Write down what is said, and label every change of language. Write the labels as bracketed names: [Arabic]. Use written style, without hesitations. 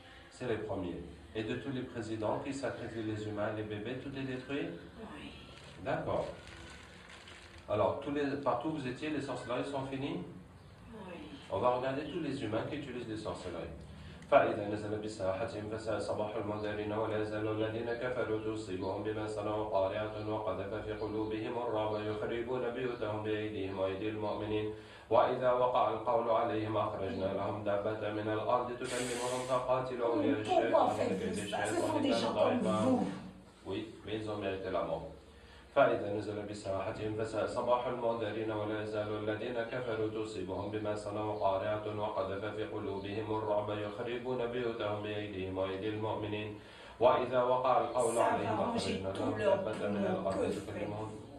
[French] C'est les premiers. Et de tous les présidents qui sacrifient les humains et les bébés, tout est détruit? Oui. D'accord. Alors, partout où vous étiez, les sorcelleries sont finies? Oui. On va regarder tous les humains qui utilisent les sorcelleries. [Arabic] فإذا نزل بساحتهم فساء صباح المنذرين ولا يزال الذين كفروا تصيبهم بما صنعوا قارعة وقذف في قلوبهم الرعب يخربون بيوتهم بأيديهم وأيدي المؤمنين وإذا وقع القول عليهم أخرجنا لهم دابة من الأرض تكلمهم فقاتلوا أولياء الشيطان كيد الشيطان كان ضعيفا. [French] Oui, mais ils ont mérité la mort. [Arabic] فإذا نزل بساحتهم فساء صباح المنذرين ولا يزال الذين كفروا تصيبهم بما صنعوا قارعة وقذف في قلوبهم الرعب يخربون بيوتهم بأيديهم وأيدي المؤمنين وإذا وقع القول عليهم أخرجنا لهم دابة من الأرض تكلمهم.